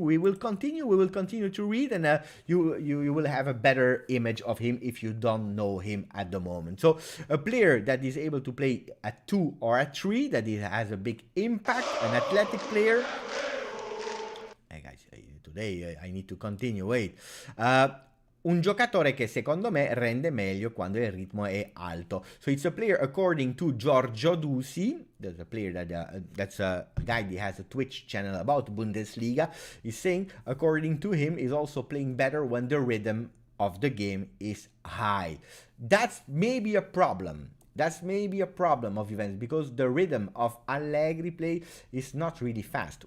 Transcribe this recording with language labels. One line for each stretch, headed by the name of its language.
English: We will continue to read, and you will have a better image of him if you don't know him at the moment. So a player that is able to play at 2 or at 3, that he has a big impact, an athletic player. Hey guys, today I need to continue. Wait.
Italian: Un giocatore che secondo me rende meglio quando il ritmo è alto.
English: So it's a player, according to Giorgio Dusi, that's a player that's a guy that has a Twitch channel about Bundesliga. He's saying, according to him, is also playing better when the rhythm of the game is high. That's maybe a problem. That's maybe a problem of Juventus, because the rhythm of Allegri play is not really fast.